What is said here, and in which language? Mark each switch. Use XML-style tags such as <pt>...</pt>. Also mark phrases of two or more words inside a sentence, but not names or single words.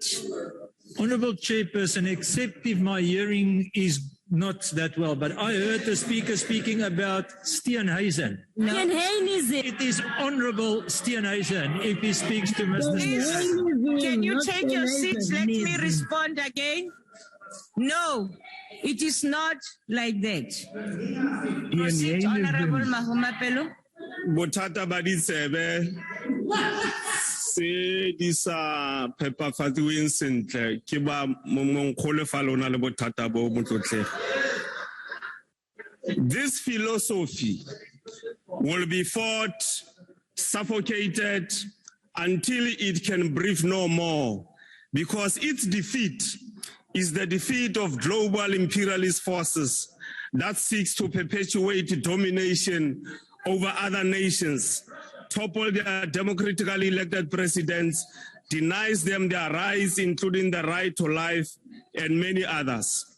<en>Honorable Chairperson, except if my hearing is not that well, but I heard the Speaker speaking about Steenhuisen. No. Steenhuisen. It is Honorable Steenhuisen if he speaks to Mr. Steenhuisen. Can you take your seats? Let me respond again. No, it is not like that. Proceed, Honorable Mahumapelo.</en> <tn>Bothata ba ditsebe se di sa phepafatsiweng sentle ke ba monkgole fa lona le bothata bo motlotlege.</tn> <en>This philosophy will be fought, suffocated until it can breathe no more, because its defeat is the defeat of global imperialist forces that seeks to perpetuate domination over other nations, topple their democratically elected presidents, denies them their rights, including the right to life, and many others.</en>